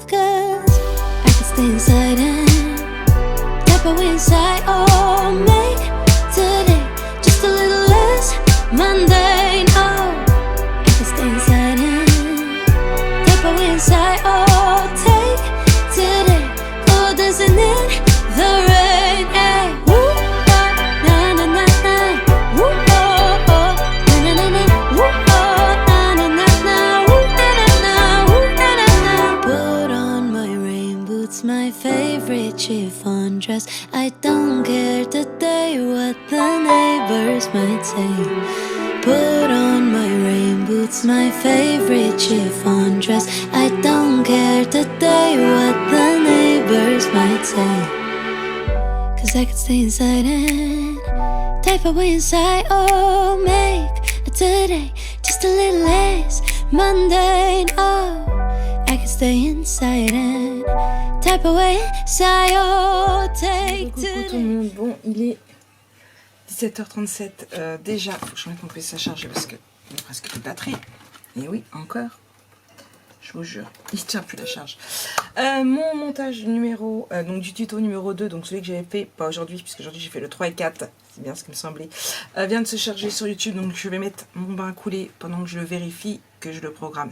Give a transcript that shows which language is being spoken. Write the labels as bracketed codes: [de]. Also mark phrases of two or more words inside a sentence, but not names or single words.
[en] Cause I can stay inside and tap away inside. Oh, make today just a little less mundane. Oh, I can stay inside and tap away inside. Oh, take today, oh, dancing in the rain. Hey, woo, oh, na na na na, woo, oh, oh, na na na na, woo, oh, na na na na, woo, na na na, woo, na na na. Put on my rain boots, my favorite chiffon dress. I don't care today what the neighbors might say. Put on my rain boots, my favorite chiffon dress. I don't care today what the neighbors might say. Cause I could stay inside and type away inside. Oh, make today just a little less mundane. Oh, I could stay inside and type away inside. Oh, take [fr] Coucou tout le [en] today. [fr] monde. Bon, il est 17h37. Déjà, faut que je mette mon PC à charger parce que il n'y a presque plus de batterie. Et oui, encore. Je vous jure, il tient plus la charge. Mon montage numéro, donc du tuto numéro 2, donc celui que j'avais fait, pas aujourd'hui, puisque aujourd'hui j'ai fait le 3 et 4, c'est bien ce qui me semblait, vient de se charger sur YouTube, donc je vais mettre mon bain à couler pendant que je vérifie que je le programme.